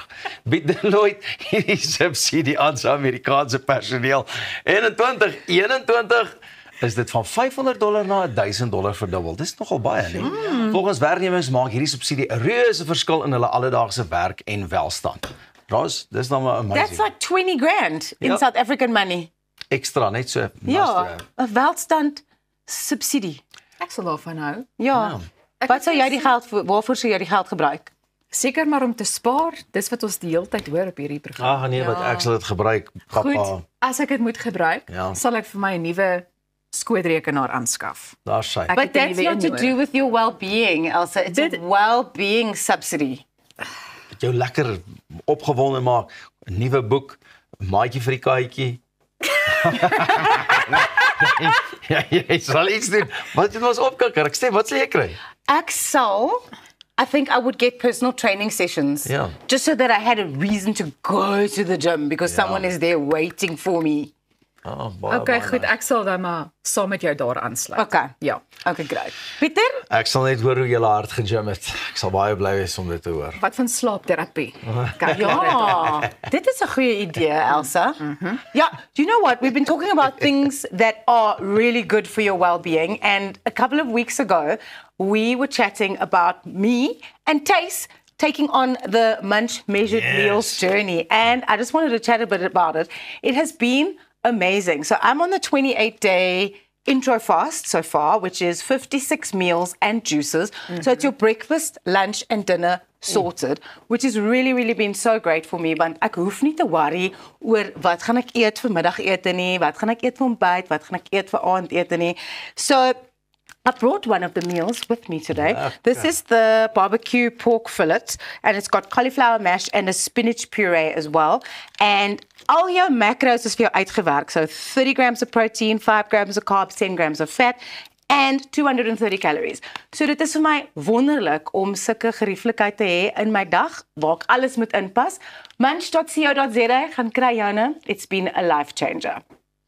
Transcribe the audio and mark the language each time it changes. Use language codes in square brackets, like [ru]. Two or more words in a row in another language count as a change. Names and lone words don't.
[af] Bied Deloitte hierdie subsidie aan sy Amerikaanse personeel. En in 2021 is dit van $500 na $1,000 verdubbel. Dis nogal baie, nie? Volgens werknemers maak hierdie subsidie 'n reuse verskil in hulle alledaagse werk en welstand. Ros, dis nou maar amazing. [en] That's like 20 grand in [af] Ja. [en] South African money. Extra, [af] net so. Ja, 'n welstand subsidie. Ek sal daarvan hou. Ja. Ek Wat het sou jy ges- die geld vir waarvoor sou jy die geld gebruik? Seker maar om te spaar. Dis wat ons die hele tyd hoor op hierdie program. Ag nee, wat ek sal dit gebruik, papa. Goed, as ek dit moet gebruik, Ja. sal ek vir my 'n nuwe skootrekenaar aanskaf. Daar sy. Ek [en] But [af] het 'n [en] that's [af] nuwe [en] not to [af] inhoud. [en] do with your well-being, Elsa. It's a [af] Dit- [en] well-being subsidy. [af] Jou lekker opgewonde maak. 'n Nuwe boek, 'n maatjie vir die katjie. Ja, jy sal iets doen. Wat het ons opkikker? Ek sê, wat sal jy kry? Ek sal, [en] I think I would get personal training sessions. Yeah. Just so that I had a reason to go to the gym because Yeah. someone is there waiting for me. [af] Baie, [en] Okay, [af] baie goed, ek sal dan maar saam met jou daar aansluit. Okay. Ja. [en] Okay, great. Pieter? [af] Ek sal net hoor hoe jy hard gegym het. Ek sal baie bly wees om dit te hoor. Wat van slaapterapie? Kyk, Ja, dit is 'n goeie idee, Elsa. [en] Yeah, do you know what? We've been talking about things that are really good for your well-being, and a couple of weeks ago, we were chatting about me and Tace taking on the Munch Measured Yes. Meals journey, and I just wanted to chat a bit about it. It has been amazing. So I'm on the 28-day intro fast so far, which is 56 meals and juices. So it's your breakfast, lunch and dinner sorted, which has really, really been so great for me. [af] Want ek hoef nie te worry oor wat gaan ek eet vir middagete nie, wat gaan ek eet vir ontbyt, wat gaan ek eet vir aandete nie. [en] So I brought one of the meals with me today. This is the barbecue pork fillet, and it's got cauliflower mash and a spinach puree as well. [af] And al jou macros is vir jou uitgewerk. [en] So 30 grams of protein, 5 grams of carbs, 10 grams of fat, and 230 calories. [af] So dit is vir my wonderlik om sulke gerieflikheid te hê in my dag waar ek alles moet inpas. Munch.co.za gaan kry joune. [en] It's been a life changer.